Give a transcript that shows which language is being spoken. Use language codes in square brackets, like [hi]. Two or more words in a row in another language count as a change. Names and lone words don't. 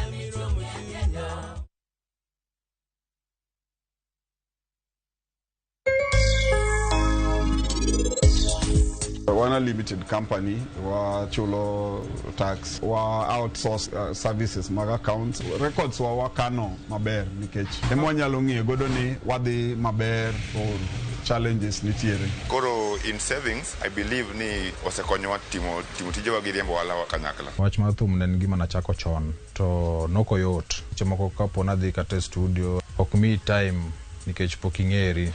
[luo] Wana [en] limited company [luo] wa chulo tax wa [en] outsource services [luo] mag [en] accounts records [luo] wa wakano maber nikech emo nyalo ng'iyo godo ni wadhi maber [en] or challenges [luo] nitiere. Koro in savings [en] I believe [luo] ni osekonyowa timo tijewa gi riembo wala kanyakla. Wach mar thum ne gima nachako chon to noko yot. Chemoko kapo nadhi kate studio ok mi time nikech poking'eri.